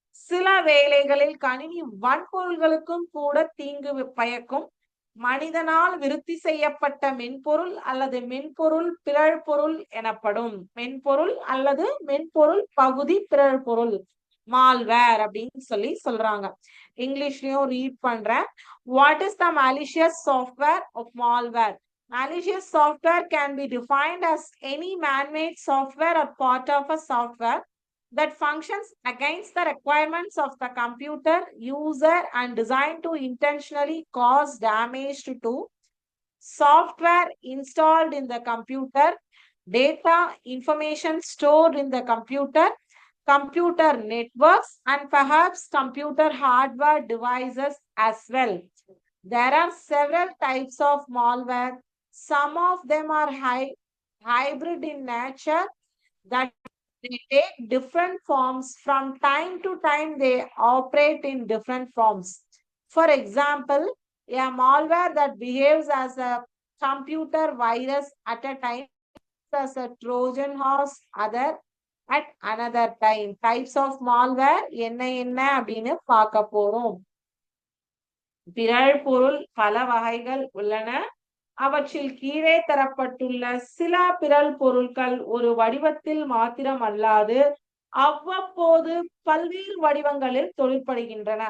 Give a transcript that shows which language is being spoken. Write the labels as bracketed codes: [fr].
[ta] சில வேளைகளில் கணினி வன்பொருள்களுக்கும் கூட தீங்கு பயக்கும் மனிதனால் விருத்தி செய்யப்பட்ட மென்பொருள் அல்லது மென்பொருள் பிறழ் பொருள் எனப்படும். மென்பொருள் அல்லது மென்பொருள் பகுதி பிறழ் பொருள், மால்வேர் அப்படின்னு சொல்றாங்க. இங்கிலீஷ்லயும் ரீட் பண்றேன். [en] What is the malicious software of malware? Malicious software can be defined as any man-made software or part of a software that functions against the requirements of the computer user and designed to intentionally cause damage to software installed in the computer, data, information stored in the computer, computer networks, and perhaps computer hardware devices as well. There are several types of malware. Some of them are hybrid in nature, that they take different forms from time to time, they operate in different forms. For example, a malware that behaves as a computer virus at a time, as a Trojan horse other at another time. Types of malware [ta] என்ன அப்படின்னு பார்க்க போறோம். பிறழ் பொருள் பல வகைகள் உள்ளன. அவற்றில் கீழே தரப்பட்டுள்ள சில பிறழ் பொருட்கள் ஒரு வடிவத்தில் மாத்திரம் அல்லாது அவ்வப்போது பல்வேறு வடிவங்களில் தொழிற்படுகின்றன.